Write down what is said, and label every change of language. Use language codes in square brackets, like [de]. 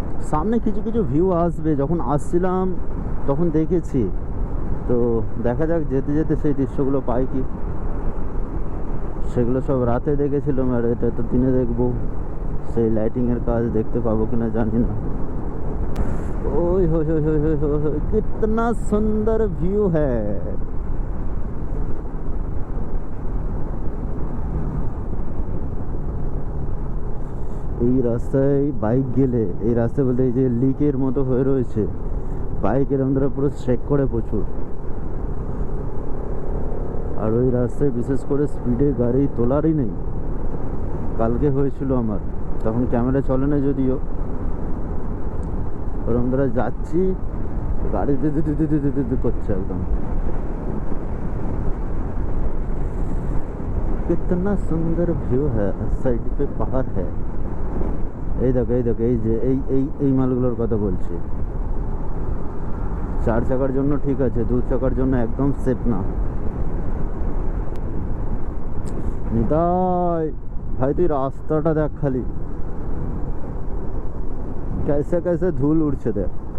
[bn] সামনে কিছু কিছু ভিউ আসবে, যখন আসছিলাম তখন দেখেছি। তো দেখা যাক যেতে যেতে সেই দৃশ্যগুলো পাই কি। সেগুলো সব রাতে দেখেছিলাম, আর এটা তো দিনে দেখবো। সেই লাইটিংয়ের কাজ দেখতে পাবো কিনা জানি না। [hi] ওই हो कितना सुंदर व्यू है। [bn] এই রাস্তায় বাইক গেলে, এই রাস্তা বলতে এই যে লিকের মতো হয়ে রয়েছে, বাইকের আমরা পুরো চেক করে প্রচুর। আর ওই রাস্তায় বিশেষ করে স্পিডে গাড়ি তোলারই নেই। কালকে হয়েছিল আমার, তখন ক্যামেরা চলে না যদিও। और আমরা যাচ্ছি, গাড়ি দে করছে একদম। [hi] कितना सुंदर व्यू है, साइड पे पहाड़ है। [bn] এই দেখো এই দেখো, এই যে এই মালগুলোর কথা বলছি। 4 চাকার জন্য ঠিক আছে, 2 চাকার জন্য একদম সেফ না। নিতাই ভাই তুই রাস্তাটা দেখ খালি, [hi] कैसे कैसे धूल [bn] उड़ছে দেখ।